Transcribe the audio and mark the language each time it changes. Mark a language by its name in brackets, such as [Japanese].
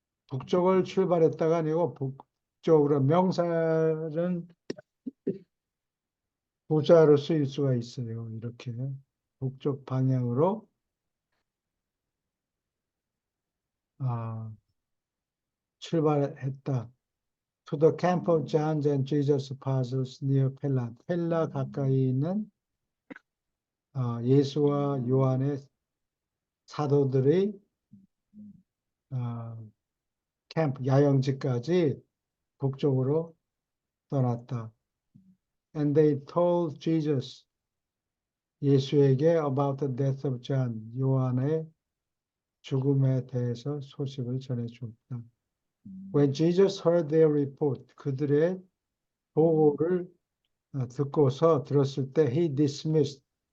[Korean] 북쪽을 출발했다가 아니고 북쪽으로 명사는 부자로 쓰일 수가 있어요. 이렇게 북쪽 방향으로 출발했다. [English] To the camp of John and Jesus' apostles near 펠라. [Korean] 펠라 가까이 있는 예수와 요한의 사도들의 캠프 야영지까지 북쪽으로 떠났다. [English] And they told Jesus, [Korean] 예수에게 [English] about the death of John, [Korean] 요한의 죽음에 대해서 소식을 전해주었다. [English] When Jesus heard their report, [Korean] 그들의 보고를 들었을 때 [English] he dismissed.